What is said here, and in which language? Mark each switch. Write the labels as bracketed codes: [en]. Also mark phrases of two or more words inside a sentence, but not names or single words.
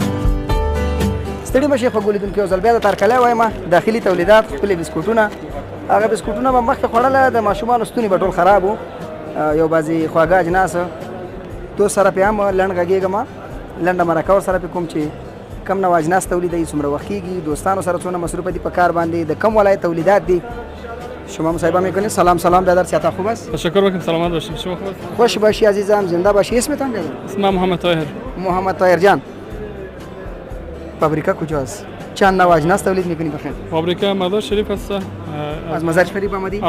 [ps] ستړي مه شئ خوږو لیدونکو، یو ځل بیا د تارکلی وایم، داخلي تولیدات، خپلې بسکوټونه، هغه بسکوټونه به مخکې خوړله، د ماشومانو ستوني به ټول خراب وو، یو بعضې خواږه اجناس دوست سره پې هم لنډ غږېږم، لنډه مرکه ورسره پې کوم چې کم نوع اجناس تولیدوي، څومره وخت کېږي، دوستانو سره څونه مصروفه دي په کار باندې، د کم ولایت تولیدات دي. [fa] شما مصاحبه میکنید. سلام برادر، صحت خوب است؟ تشکر میکنم، سلامت باشید. شما خوب است؟ خوش باشی عزیزم، زنده باشی. اسمتان بگید. اسمم محمد طاهر. محمد طاهر جان، فابریکا کجاست؟ چند نوع اجناس تولید میکنی بخیر؟ فابریکا مزار شریف است. از مزار شریف آمدید؟